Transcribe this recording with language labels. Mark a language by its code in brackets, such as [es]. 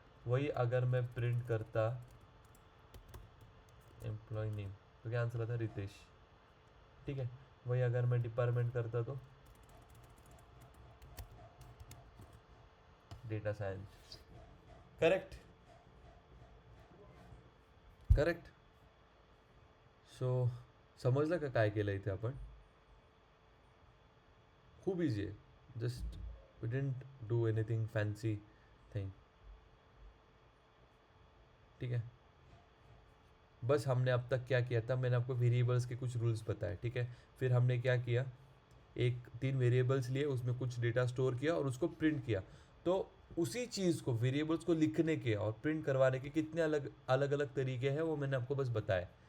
[hi] वही अगर मैं प्रिंट करता एम्प्लॉय नेम तो क्या आंसर आता, रितेश। ठीक है, वही अगर मैं डिपार्टमेंट करता तो डेटा साइंस, करेक्ट, करेक्ट। [mr] So समजलं का काय केलं इथे आपण, खूप इझी आहे, [en] Just we didn't do anything fancy thing. [hi] ठीक है, बस हमने अब तक क्या किया था, मैंने आपको वेरिएबल्स के कुछ रूल्स बताए। ठीक है, फिर हमने क्या किया, एक 3 वेरिएबल्स लिए, उसमें कुछ डेटा स्टोर किया और उसको प्रिंट किया। तो उसी चीज़ को, वेरिएबल्स को लिखने के और प्रिंट करवाने के कितने अलग अलग अलग तरीके हैं वो मैंने आपको बस बताया।